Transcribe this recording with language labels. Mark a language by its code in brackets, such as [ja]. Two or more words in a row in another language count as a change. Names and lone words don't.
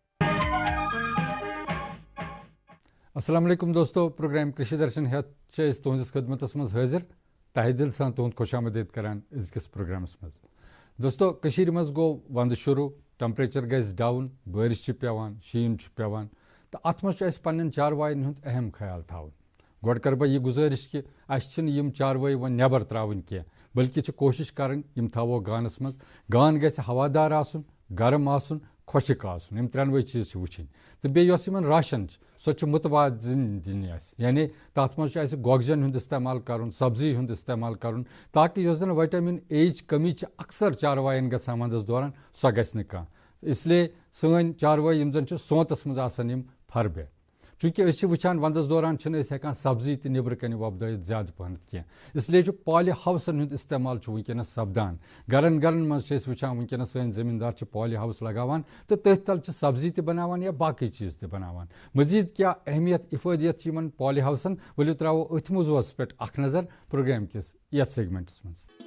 [ar] السلام علیکم [ks] دوستو، پروگرام کرشی درشن ہیتھ تہندس خدمتس مز حاضر تہہ دل سان تہد خوش آمدید کران ازکس پروگرامس مز. دوستو کشیر مز گو وند شروع، ٹمپریچر گژھِ ڈاؤن، بارش پیوان، شین پیوان، تو ات مز اس پنن چاروائن ہند اہم خیال تھاون. گۄڈٕ کر بہٕ یہ گزارش کہ اس یم چاروٲے وۄنۍ نٮ۪بر تراون کینٛہہ، بلکہ کوشش کرٕنۍ یم تھاوو گانس مز. گان گژھِ ہوادار آسُن، گرم آسُن، خۄشک آسُن، یم ترٛٮ۪نوَے چیٖز چھِ وٕچھِنۍ. تہٕ بیٚیہِ یۄس یِمن راشن چھِ سۄ چھِ متوازن دِنۍ اَسہِ، یعنی تَتھ منٛز چھُ اَسہِ گۄگجن ہُنٛد استعمال کرُن، سبزی ہُنٛد استعمال کرُن، تاکہ یۄس زن وِٹامن اے یِچ کمی چھِ اکثر چاروایَن گژھان ونٛدس دوران سۄ گژھِ نہٕ کانٛہہ. [ur] اس لیے [ks] سٲنۍ چاروٲے یِم زن چھِ سونتس منٛز آسان یِم فربے. چوٗنٛکہِ أسۍ چھِ وٕچھان ونٛدس دوران چھِنہٕ أسۍ ہٮ۪کان سبزی تہِ نیٚبرٕ کنہِ وۄپدٲیِتھ زیادٕ پہنتھ کینٛہہ، [ur] اس لیے [ks] چھُ پالہِ ہاوسن ہُنٛد استعمال چھُ وٕنکیٚنس سپدان. گرن گرن منٛز چھِ أسۍ وٕچھان وٕنکیٚنس سٲنۍ زٔمیٖندار چھِ پالہِ ہاوس لگاوان تہٕ تٔتھۍ تل چھِ سبزی تہِ بناوان یا باقٕے چیٖز تہِ بناوان. مزید کیٛاہ اہمیت افٲدیت چھِ یِمن پالہِ ہاوسن، ؤلِو تراوو أتھۍ موضوعس پٮ۪ٹھ اکھ نظر پروگرام کِس یتھ سیگمنٹس منٛز.